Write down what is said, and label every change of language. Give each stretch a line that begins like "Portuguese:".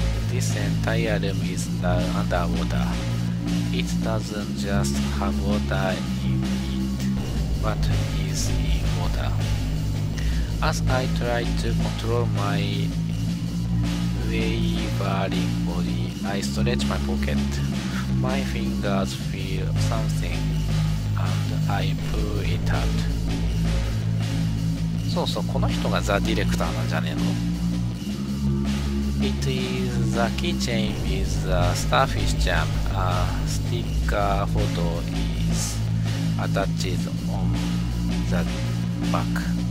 English: This entire room is now underwater. It doesn't just have water in it, but is in water. As I try to control my wavering body, I stretch my pocket. My fingers feel something, and I pull it out.
Japanese: そうそう、この人がザ・ディレクターなんじゃねえの
English: It is the keychain with the starfish jam. A sticker photo is attached on the back.